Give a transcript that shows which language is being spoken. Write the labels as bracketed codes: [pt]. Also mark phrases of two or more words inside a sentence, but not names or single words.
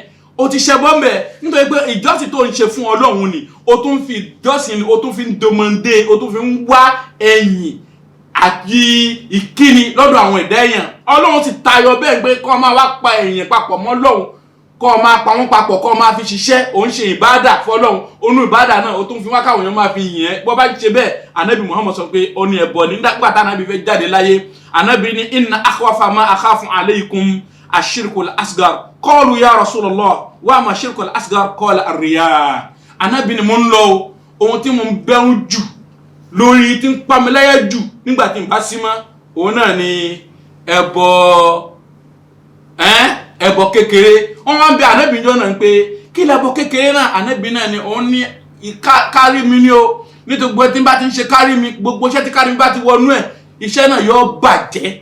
[yo] O ti ṣe bọ́m̀bẹ̀ nítorí pé ìjọsìn tó ń ṣe fún Ọlọ́run ni o tún fi ìjọsìn, o tún fi ń domande, o tún fi ń wá ẹ̀yìn àti ìkíni lọ́dọ̀ àwọn ẹ̀dá èèyàn. Ọlọ́run ti tayọ bẹ́ẹ̀ pé kó máa wá pa èèyàn papọ̀ mọ́ Ọlọ́run, kó máa pa wọ́n papọ̀, kó máa fi ṣiṣẹ́, òun ṣe ìbádà fọ́lọ́run. Onú ìbádà náà o tún fi wá káwọn èèyàn máa fi yìn ẹ́. Bọ́ bá ṣe bẹ́ẹ̀, Ànábì Muhammad sọ pé ó ní ẹbọ nígbà tá Ànábì fẹ́ jáde láyé. Ànábì ní [ar] إن أخوف ما أخاف عليكم الشرك الأصغر. قالوا يا رسول الله وما الشرك الأصغر? قال الرياء. [yo] Ànábì ní mo ń lọ ohun tí mo ń bẹ̀rù jù lórí tí ń pa mi láyà jù nígbà tí n bá sí mọ́, òun náà ni ẹbọ kékeré. Wọ́n wá ń bẹ Ànábì jọ náà pé kí lẹbọ kékeré náà? Ànábì náà ni òun ní kárí mi ni o, nítorí gbogbo tí n bá ti ń ṣe kárí mi, gbogbo iṣẹ́ tí kárí mi bá ti wọnú ẹ̀, iṣẹ́ náà yóò bàjẹ́.